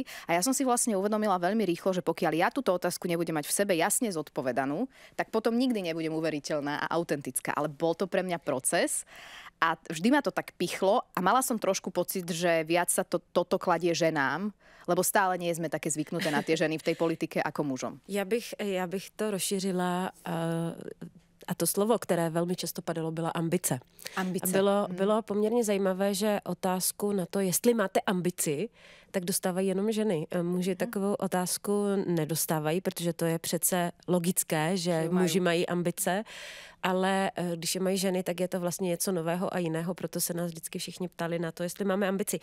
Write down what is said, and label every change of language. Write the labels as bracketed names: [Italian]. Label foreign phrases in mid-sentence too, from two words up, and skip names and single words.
[Slovak] A ja som si vlastne uvedomila veľmi rýchlo, že pokiaľ ja túto otázku nebudem mať v sebe jasne zodpovedanú, tak potom nikdy nebudem uveriteľná a autentická. Ale bol to pre mňa proces a vždy ma to tak pichlo a mala som trošku pocit, že viac sa toto kladie ženám, lebo stále nie sme také zvyknuté na tie ženy v tej politike ako mužom. [Czech] Já bych to rozšířila. A to slovo, které velmi často padalo, byla ambice. Ambice. Bylo poměrně zajímavé, že otázku na to, jestli máte ambici, tak dostávají jenom ženy. Muži takovou otázku nedostávají, protože to je přece logické, že muži mají ambice, ale když je mají ženy, tak je to vlastně něco nového a jiného, proto se nás vždycky všichni ptali na to, jestli máme ambici.